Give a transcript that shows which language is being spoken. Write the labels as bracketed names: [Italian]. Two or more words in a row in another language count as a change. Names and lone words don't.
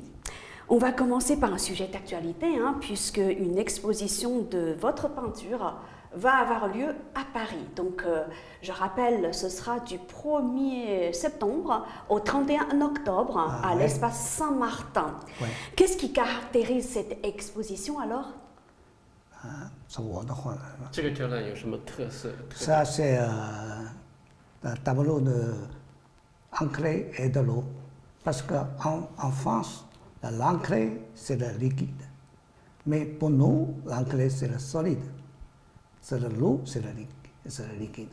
[French] On va commencer par un sujet d'actualité, puisque une exposition de votre peinture va avoir lieu à Paris. Donc, je rappelle, ce sera du 1er septembre au 31 octobre à l'espace Saint-Martin. Ouais. Qu'est-ce qui caractérise cette exposition alors? [Chinese] 是我的画，这个展览有什么特色？ [French] ça c'est un tableau de encré et de l'eau. Parce qu'en France, l'encré c'est le liquide. Mais pour nous, l'encré c'est le solide. C'est l'eau, c'est le liquide.